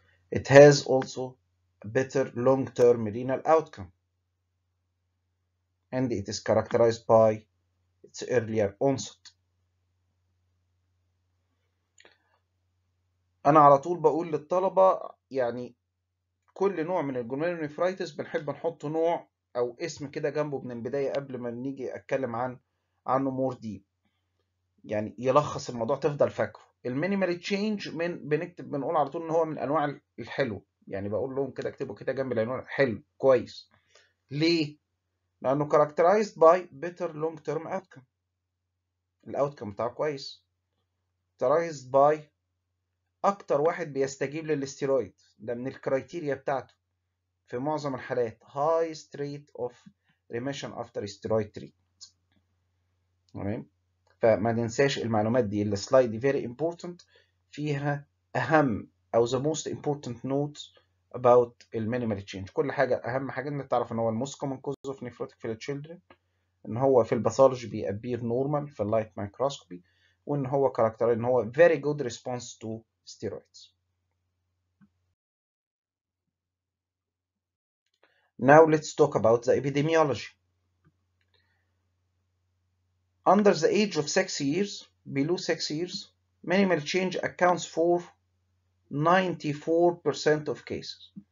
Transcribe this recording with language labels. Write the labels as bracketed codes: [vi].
[en] It has also a better long-term renal outcome, and it is characterized by its earlier onset. [ar] أنا على طول بقول للطلبة يعني كل نوع من الجلوميرونيفرايتس بنحب نحط نوع أو اسم كده جنبه من البداية قبل ما نيجي أتكلم عنه مور ديب، يعني يلخص الموضوع تفضل فاكره. المينيمال تشينج بنقول على طول ان هو من انواع الحلو، يعني بقول لهم كده اكتبوا كده جنب العنوان حلو كويس. ليه؟ لانه [en] characterized by better long term outcome. [ar] الاوتكم بتاعه كويس. [en] characterized by [ar] اكتر واحد بيستجيب للاستيرويد، ده من الكرايتيريا بتاعته في معظم الحالات [en] highest rate of remission after steroid treatment. [ar] تمام؟ فما ننساش المعلومات دي. السلايد دي [en] very important، [ar] فيها اهم او [en] the most important notes about [ar] المينيمال تشينج. كل حاجه اهم حاجه انك تعرف ان هو [en] الموست common cause of nephrotic [ar] في التشيلدرن، ان هو في الباثولوجي بيابير نورمال في اللايت مايكروسكوبي، وان هو كاركتر ان هو [en] very good response to steroids. Now let's talk about the epidemiology. Under the age of 6 years, below 6 years, minimal change accounts for 94% of cases.